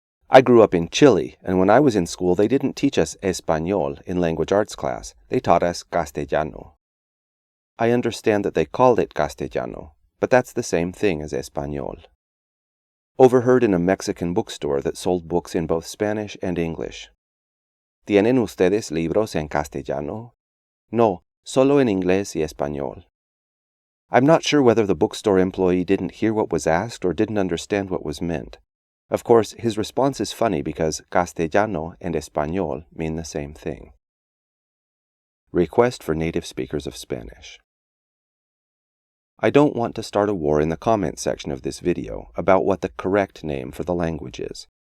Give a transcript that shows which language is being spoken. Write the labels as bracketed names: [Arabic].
[English] I grew up in Chile, and when I was in school they didn't teach us Español in language arts class, they taught us Castellano. I understand that they called it Castellano, but that's the same thing as Español. Overheard in a Mexican bookstore that sold books in both Spanish and English. [Spanish] ¿Tienen ustedes libros en castellano? No, solo en inglés y español. [English] I'm not sure whether the bookstore employee didn't hear what was asked or didn't understand what was meant. Of course, his response is funny because Castellano and Español mean the same thing. Request for native speakers of Spanish. I don't want to start a war in the comment section of this video about what the correct name for the language is.